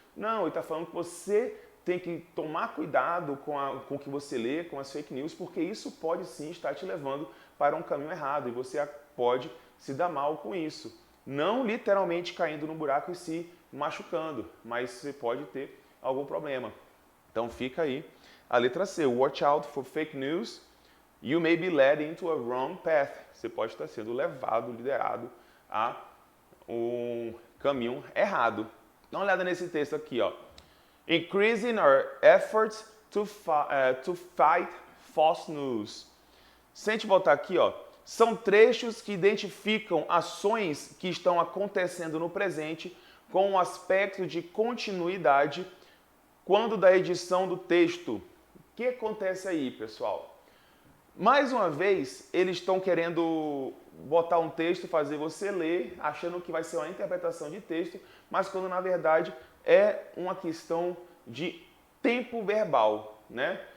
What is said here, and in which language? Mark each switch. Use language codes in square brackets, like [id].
[pt] Não, ele está falando que você tem que tomar cuidado com o que você lê, com as fake news, porque isso pode sim estar te levando para um caminho errado e você pode se dar mal com isso. Não literalmente caindo no buraco e se machucando, mas você pode ter algum problema. Então fica aí a letra C. [en] Watch out for fake news. You may be led into a wrong path. [pt] Você pode estar sendo liderado a um caminho errado. Dá uma olhada nesse texto aqui, ó. [en] Increasing our efforts to fight false news. [pt] Se a gente voltar aqui, ó, são trechos que identificam ações que estão acontecendo no presente com um aspecto de continuidade quando da edição do texto. O que acontece aí, pessoal? Mais uma vez, eles estão querendo botar um texto, fazer você ler, achando que vai ser uma interpretação de texto, mas quando na verdade é uma questão de tempo verbal, né?